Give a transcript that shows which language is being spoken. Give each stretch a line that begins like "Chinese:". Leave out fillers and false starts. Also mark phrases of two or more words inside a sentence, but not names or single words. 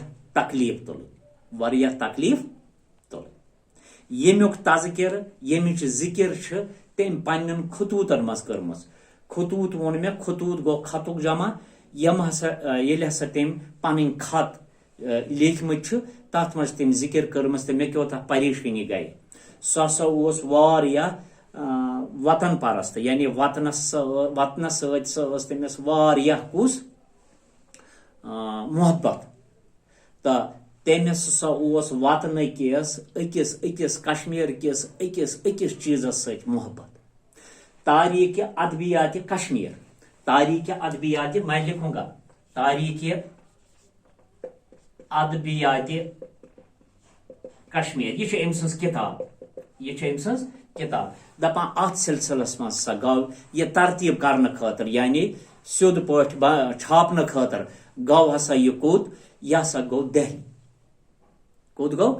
Kashmiri: تکلیٖف تُلٕنۍ ییٚمیُک تذکرٕ ییٚمِچ ذِکر چھِ تٔمۍ پننٮ۪ن خطوٗطن منٛز کٔرمٕژ خطوٗط ووٚن مےٚ خطوٗط گوٚو خطُک جمع ییٚلہِ ہسا تٔمۍ پنٕنۍ خط لیکھمٕتۍ چھِ تتھ منٛز تٔمۍ ذِکر کٔرمٕژ تہٕ مےٚ کیٛاہ پریشٲنی گٔے سُہ ہسا اوس واریاہ وطن پرست یعنی وطنس سۭتۍ سۄ ٲس تٔمِس واریاہ کُس محبت تہٕ تٔمِس ہسا اوس وطنہٕ کِس أکِس کشمیٖر کِس أکِس چیٖزس سۭتۍ محبت تاریخ ادبیات کشمیر تاریخ ادبیات
Urdu: میں لکھوں گا
Kashmiri: تاریخ ادبیات کشمیر یہ أمۍ سٕنٛز کتاب دپان اتھ سلسلس منٛز سا گوٚو یہِ ترتیٖب کرنہٕ خٲطرٕ یعنی سیوٚد پٲٹھۍ چھاپنہٕ خٲطرٕ گوٚو ہسا یہِ کوٚت یہِ ہسا گوٚو دہلی کوٚت گوٚو